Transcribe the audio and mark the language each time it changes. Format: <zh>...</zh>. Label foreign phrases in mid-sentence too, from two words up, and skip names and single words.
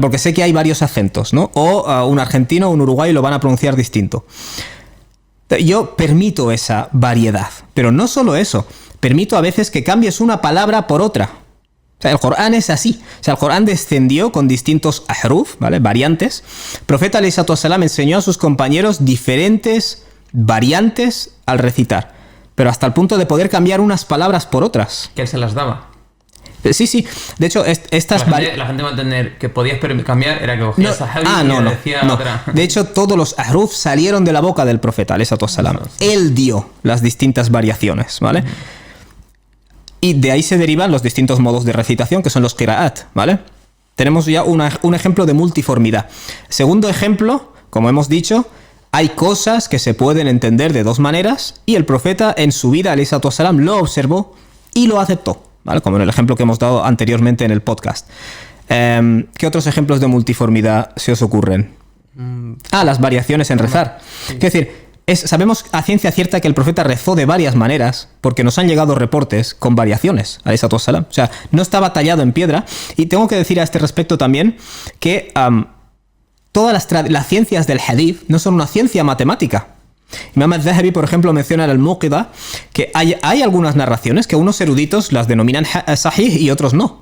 <es>Porque sé que hay varios acentos, ¿no? O un argentino o un uruguayo lo van a pronunciar distinto. Yo permito esa variedad. Pero no solo eso, permito a veces que cambies una palabra por otra. O sea, el Corán es así. O sea, el Corán descendió con distintos ahruf, ¿vale? Variantes. El profeta</es> <ar>عليه الصلاة والسلام</ar> <es>enseñó a sus compañeros diferentes variantes al recitar. Pero hasta el punto de poder cambiar unas palabras por otras. Que él se las daba. Sí. De hecho, estas La gente va a entender que podías cambiar, era que cogías sahabi y le decía otra. De hecho, todos los ahruf salieron de la boca del profeta,</es> <ar>عليه الصلاة والسلام.</ar> <es>Él dio las distintas variaciones, ¿vale? Y de ahí se derivan los distintos modos de recitación, que son los qira'at, ¿vale? Tenemos ya un ejemplo de multiformidad. Segundo ejemplo, como hemos dicho, hay cosas que se pueden entender de 2 maneras y el profeta en su vida,</es> <ar>عليه الصلاة والسلام,</ar> <es>lo observó y lo aceptó, ¿vale? Como en el ejemplo que hemos dado anteriormente en el podcast. ¿Qué otros ejemplos de multiformidad se os ocurren? Las variaciones en rezar. Sí. Es decir, sabemos a ciencia cierta que el profeta rezó de varias maneras porque nos han llegado reportes con variaciones,</es> <ar>عليه الصلاة والسلام.</ar> <es>O sea, no estaba tallado en piedra. Y tengo que decir a este respecto también que todas las ciencias del hadith no son una ciencia matemática. Imam al-Zahabi, por ejemplo, menciona en al-Muqida que hay algunas narraciones que unos eruditos las denominan sahih y otros no.</es>